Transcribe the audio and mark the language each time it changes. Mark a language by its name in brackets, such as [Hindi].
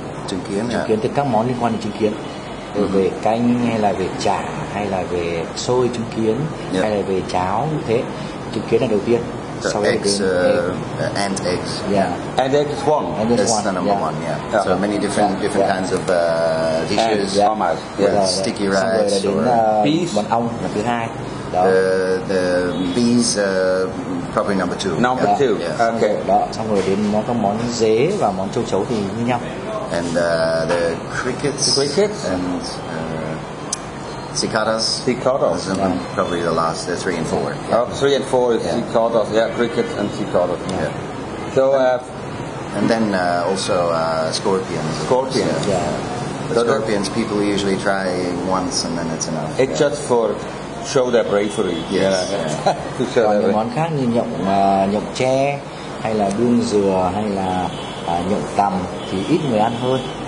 [Vietnamese] Trứng kiến từ các món liên quan đến trứng kiến. Về canh hay là về chả hay là về xôi trứng kiến hay là về cháo như thế, trứng kiến là đầu tiên. [English] So eggs, ant eggs. Ant eggs is one. That's the number one. So many different kinds of dishes. Sticky rice or peas. [Vietnamese] Món ong là thứ hai. [English] The bees probably number 2. Number 2. Okay. [Vietnamese] Đó, xong rồi đến các món dế và món châu chấu thì như nhau. [English] And the crickets and cicadas. Probably the last, 3 and 4. 3 and 4 is cicadas. Crickets and cicadas. So and then also scorpions. The scorpions people usually try once and then it's enough. It's just for show their bravery. To show [Vietnamese] còn những món khác như nhộng tre hay là đuông dừa hay là nhộng tằm thì ít người ăn hơn.